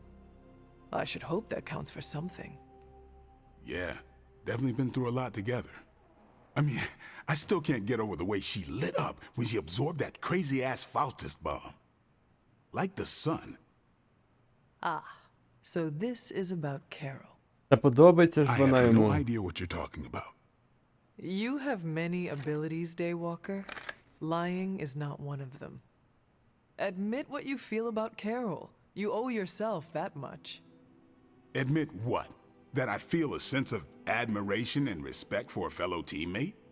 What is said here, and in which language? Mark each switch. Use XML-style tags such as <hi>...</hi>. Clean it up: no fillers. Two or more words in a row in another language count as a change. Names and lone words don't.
<en>I should hope that counts for something. Yeah, definitely been through a lot together. I mean, I still can't get over the way she lit up when she absorbed that crazy-ass Faustus bomb. Like the sun. Ah, so this is about Carol.</en> <uk>Та подобається ж</uk> <en>I</en> <uk>вона</uk> <en>have no</en> <uk>йому.</uk> <en>idea what you're talking about. You have many abilities, Daywalker. Lying is not one of them. Admit what you feel about Carol. You owe yourself that much. Admit what? That I feel a sense of admiration and respect for a fellow teammate?</en>